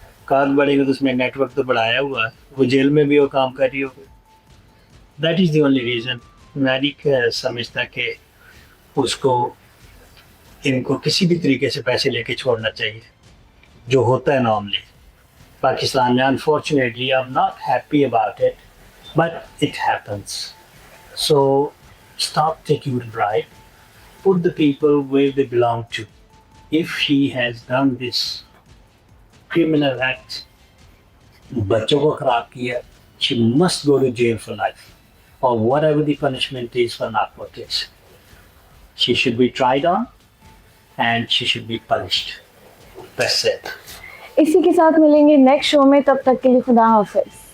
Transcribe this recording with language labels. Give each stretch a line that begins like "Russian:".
Urdu: گاہک بڑھیں گے تو اس میں نیٹ ورک تو بڑھایا ہوا ہے, وہ جیل میں بھی وہ کام کر رہی ہوگی.
English: That is the only reason.
Urdu: میں نہیں سمجھتا کہ اس کو ان کو کسی بھی طریقے سے پیسے لے کے چھوڑنا چاہیے جو ہوتا ہے نارملی پاکستان میں.
English: Unfortunately I am not happy about it but it happens. So stop taking the bribe, put the people where they belong to. If she has done this criminal act,
Urdu: بچوں کو خراب کیا,
English: she must go to jail for life or whatever the punishment is for narcotics. She should be tried on and she should be punished. That's it.
Urdu: اسی کے ساتھ ملیں گے next شو میں, تب تک کے لیے خدا حافظ.